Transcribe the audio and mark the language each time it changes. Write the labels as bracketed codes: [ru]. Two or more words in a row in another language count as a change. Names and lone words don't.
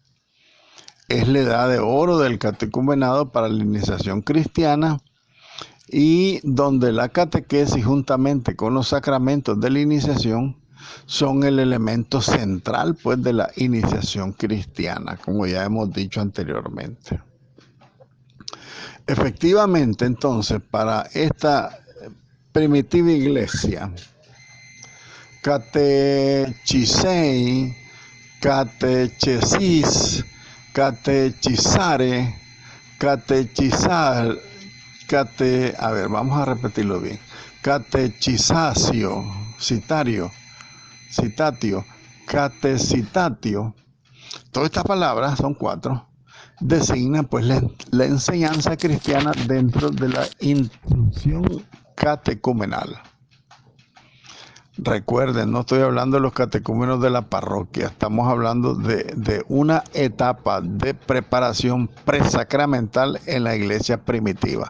[es] Es la edad de oro del catecumenado para la iniciación cristiana y donde la catequesis juntamente con los sacramentos de la iniciación son el elemento central pues de la iniciación cristiana, como ya hemos dicho anteriormente. Efectivamente, entonces, para esta primitiva iglesia, [la] catechisei, catechesis, catechizare, catechizar, [es] vamos a repetirlo bien. [la] Catechizacio, citatio, catecitatio. [es] Todas estas palabras, son 4, designan pues la enseñanza cristiana dentro de la instrucción catecumenal. Recuerden, no estoy hablando de los catecúmenos de la parroquia, estamos hablando de una etapa de preparación presacramental en la iglesia primitiva.